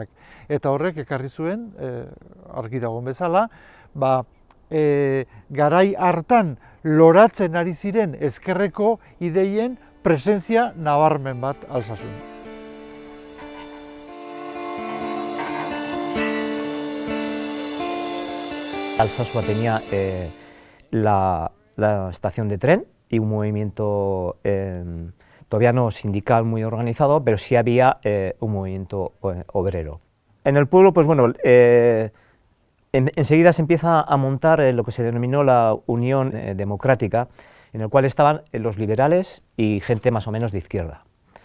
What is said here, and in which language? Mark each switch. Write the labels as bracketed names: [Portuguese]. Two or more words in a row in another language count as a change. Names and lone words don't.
[Basque] Eta horrek ekarri zuen, argi dagoen bezala, garai hartan loratzen ari ziren ezkerreko ideien presentzia nabarmen bat Alsasun. [Spanish] Alsasua tenía la estación de tren y un movimiento todavía no sindical muy organizado, pero sí había un movimiento obrero. En el pueblo, pues bueno, enseguida se empieza a montar lo que se denominó la Unión Democrática, en el cual estaban los liberales y gente más o menos de izquierda.